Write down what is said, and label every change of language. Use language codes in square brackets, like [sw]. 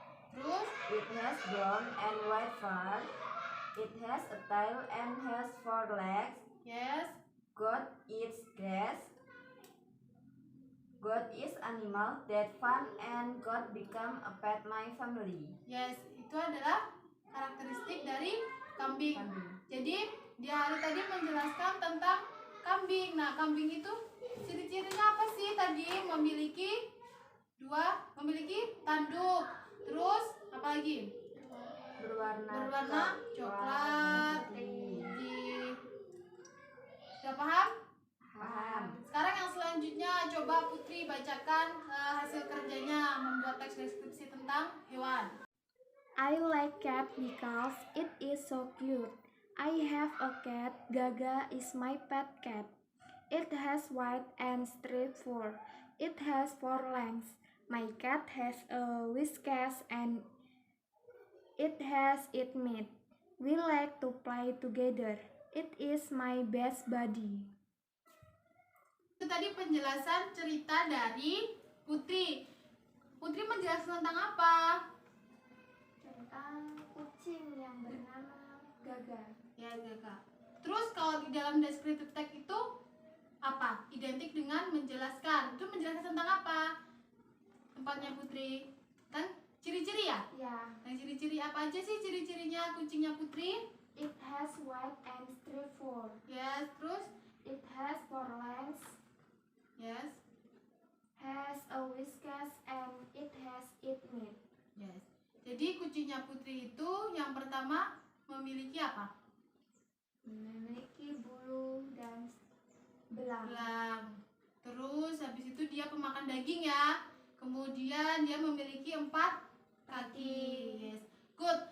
[id] Terus? [en] It has brown and white fur. It has a tail and has 4 legs. Yes. Goat eats grass. Goat is animal that fun and goat become a pet my family. [id] Yes, itu adalah karakteristik dari kambing. Jadi dia hari tadi menjelaskan tentang kambing. Nah, kambing itu ciri-cirinya apa sih tadi? Memiliki tanduk. Terus apa lagi? Berwarna coklat, putih. Sudah paham? Paham. Sekarang yang selanjutnya coba Putri bacakan hasil kerjanya membuat teks deskripsi tentang hewan. [en] I like cat because it is so cute. I have a cat. Gaga is my pet cat. It has white and striped fur. It has 4 legs. My cat has a whiskers and it has its meat. We like to play together. It is my best buddy. [id] Itu tadi penjelasan cerita dari Putri. Putri menjelaskan tentang apa? Tentang kucing yang bernama Gaga. Ya, Gaga. Terus kalau di dalam descriptive text itu apa? Identik dengan menjelaskan. Itu menjelaskan tentang apa? Tempatnya Putri. Kan ciri-ciri ya? Ya, Nah, ciri-ciri apa aja sih ciri-cirinya kucingnya Putri? [en] it has white and striped fur. Yes, [id] terus? [en] It has 4 legs. Yes. Has a whiskers and it has its meat. Yes. [id] Jadi kucingnya Putri itu yang pertama memiliki apa? Memiliki bulu dan belang. Belang. Terus habis itu dia pemakan daging ya. Kemudian dia memiliki 4 kaki. [en] Yes. Good.